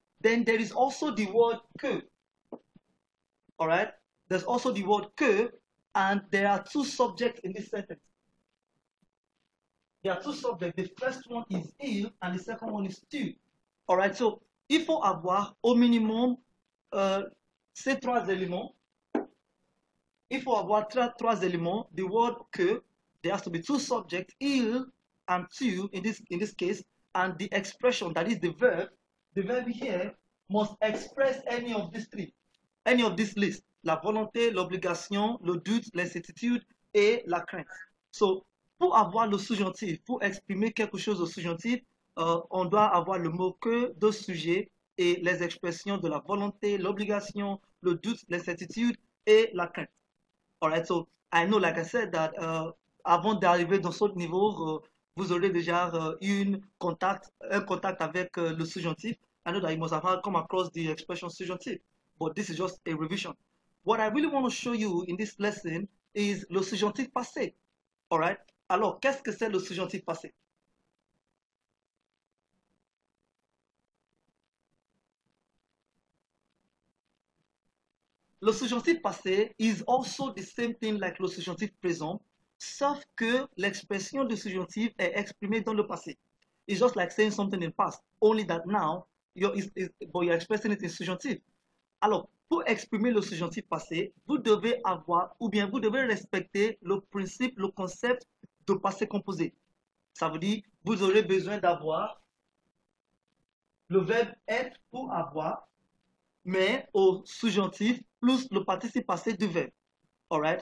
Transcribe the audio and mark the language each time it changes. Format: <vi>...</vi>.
<en>Then there is also the word que. All right. There's also the word que, and there are two subjects in this sentence. There are two subjects. The first one is il, and the second one is tu. All right.</en> <fr>So il faut avoir au minimum ces trois éléments. Il faut avoir trois éléments.</fr> <en>The word que, there has to be two subjects, il and tu in this case, and the expression, that is the verb here must express any of these three, any of this list.</en> <fr>La volonté, l'obligation, le doute, l'incertitude et la crainte. So, pour avoir le subjonctif, pour exprimer quelque chose au subjonctif, on doit avoir le mot que, deux sujets et les expressions de la volonté, l'obligation, le doute, l'incertitude et la crainte.</fr> <en>All right, so I know, like I said, that</en> <fr>avant d'arriver dans ce niveau, vous aurez déjà un contact avec le subjonctif.</fr> <en>I know that you must have come across the expression subjonctif, but this is just a revision. What I really want to show you in this lesson is le subjonctif passé. All right.</en> <fr>Alors, qu'est-ce que c'est le subjonctif passé? Le subjonctif passé</fr> <en>is also the same thing like</en> <fr>le subjonctif présent, sauf que l'expression du subjonctif est exprimée dans le passé.</fr> <en>It's just like saying something in past, only that now but you're expressing it in subjonctif.</en> <fr>Alors, pour exprimer le subjonctif passé, vous devez avoir, ou bien vous devez respecter le principe, le concept de passé composé. Ça veut dire, vous aurez besoin d'avoir le verbe être ou avoir, mais au subjonctif plus le participe passé du verbe. Alright?</fr>